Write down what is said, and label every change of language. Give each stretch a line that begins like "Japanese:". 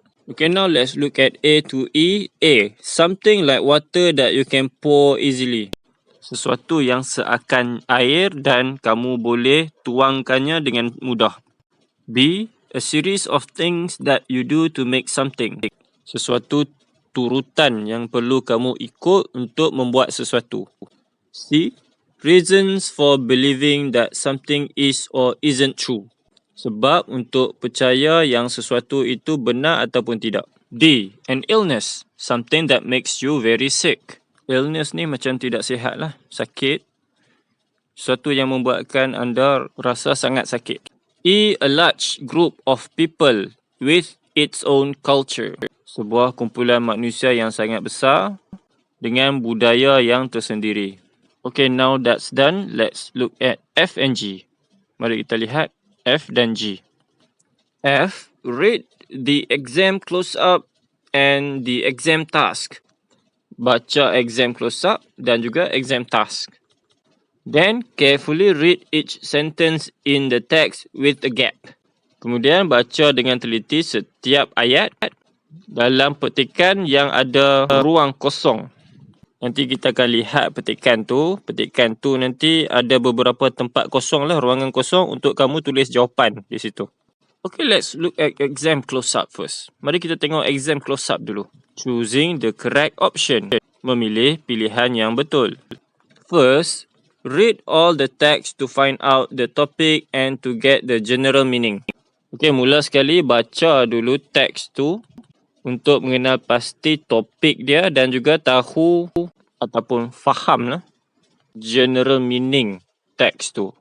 English: Okay, now let's look at A to E. A, something like water that you can pour easily.
Malay: Sesuatu yang seakan air dan kamu boleh tuangkannya dengan mudah.
English: B, a series of things that you do to make something.
Malay: Sesuatu turutan yang perlu kamu ikut untuk membuat sesuatu.
English: C, reasons for believing that something is or isn't true.
Malay: Sebab untuk percaya yang sesuatu itu benar ataupun tidak.
English: D, an illness, something that makes you very sick.
Malay: Illness ni macam tidak sihat lah, sakit. Sesuatu yang membuatkan anda rasa sangat sakit.
English: E, a large group of people with its own culture.
Malay: Sebuah kumpulan manusia yang sangat besar dengan budaya yang tersendiri.
English: Okay, now that's done. Let's look at F and G.
Malay: Mari kita lihat F dan G.
English: F, read the exam close-up and the exam task.
Malay: Baca exam close-up dan juga exam task.
English: Then, carefully read each sentence in the text with a gap.
Malay: Kemudian, baca dengan teliti setiap ayat dalam petikan yang ada ruang kosong. Nanti kita akan lihat petikan tu. Petikan tu nanti ada beberapa tempat kosong lah, ruangan kosong untuk kamu tulis jawapan di situ.
English: Okay, let's look at exam close-up first.
Malay: Mari kita tengok exam close-up dulu.
English: Choosing the correct option.
Malay: Memilih pilihan yang betul.
English: First, read all the text to find out the topic and to get the general meaning.
Malay: Okay, mula sekali baca dulu teks tu untuk mengenal pasti topik dia dan juga tahu ataupun faham lah general meaning teks tu.